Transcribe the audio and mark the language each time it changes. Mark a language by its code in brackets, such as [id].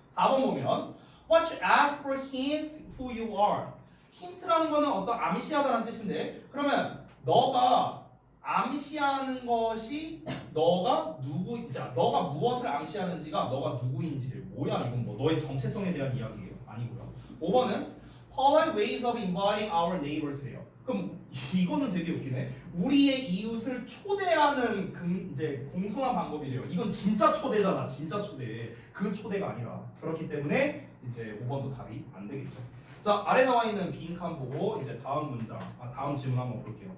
[ko] 4번 보면 [en] What you ask for hints who you are. [ko] 힌트라는 거는 어떤 암시하다라는 뜻인데 그러면 너가 암시하는 것이 너가 무엇을 암시하는지가 너가 누구인지를 뭐야 이건 뭐 너의 정체성에 대한 이야기예요? 아니고요. 5번은 [en] polite ways of inviting our neighbors예요. [ko] 그럼 이거는 되게 웃기네. 우리의 이웃을 초대하는 이제 공손한 방법이래요. 이건 진짜 초대잖아. 진짜 초대. 그 초대가 아니라. 그렇기 때문에 이제 5번도 답이 안 되겠죠. 자, 아래 나와 있는 빈칸 보고 이제 다음 질문 한번 볼게요.